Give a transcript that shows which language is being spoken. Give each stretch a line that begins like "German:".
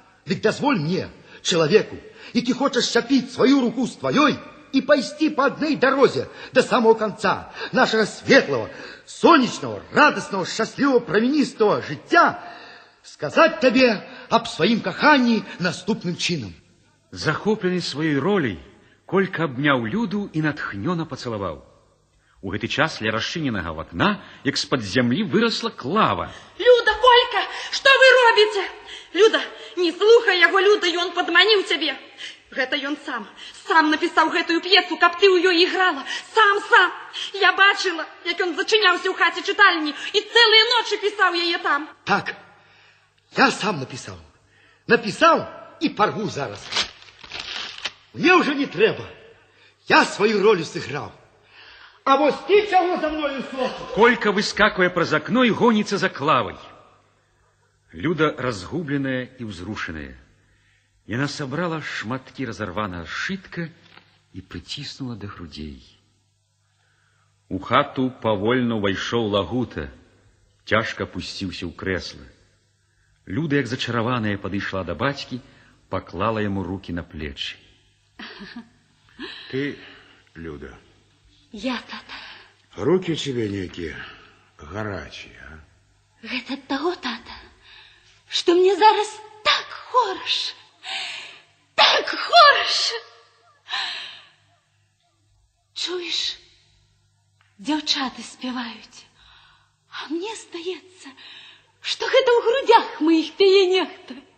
Russian: Ведь дозволь мне, человеку, які хочешь счапить свою руку с твоей и пойти по одной дороге до самого конца нашего светлого, солнечного, радостного, счастливого, променистого життя, сказать тебе об своим кахании наступным чином. Захопленный своей ролей, Колька обняў Люду и натхнёна поцеловал.
Belarusian: У гэты час ля расчыненага вакна, як з-пад зямлі выросла Клава.
Russian: Люда, Колька, что вы робите?
Belarusian: Люда, не слухай яго, Люда, ён падманіў цябе. Гэта ён сам напісаў гэтую п'есу, каб ты ў ёй іграла. Сам. Я бачыла, як ён зачыняўся ў хаце чытальні і цэлыя ночы пісаў яе там.
Russian: Так, я сам написал. Написал и порву зараз. Мне уже не треба. Я свою роль сыграл. А вот ты чего за мною слухай? Колька выскакивая праз окно и гонится за Клавой. Люда разгубленная и взрушенная.
Belarusian: Яна собрала шматки
Russian: разорванного сшитка и притиснула до грудей.
Belarusian: У хату повольно увайшоў Лагута, цяжка опусціўся ў крэсла. Люда, як зачараваная, падышла до бацькі, поклала ему руки на плечи. Ты, Люда. Я, тата.
Russian: Руки тебе некие горячие, а?
Belarusian: Гэта ад таго, тата, што мне зараз так хораша. Так хораша. Чуеш, дзяўчаты спяваюць, а мне здаецца, што гэта ў грудях маіх пяе нехта.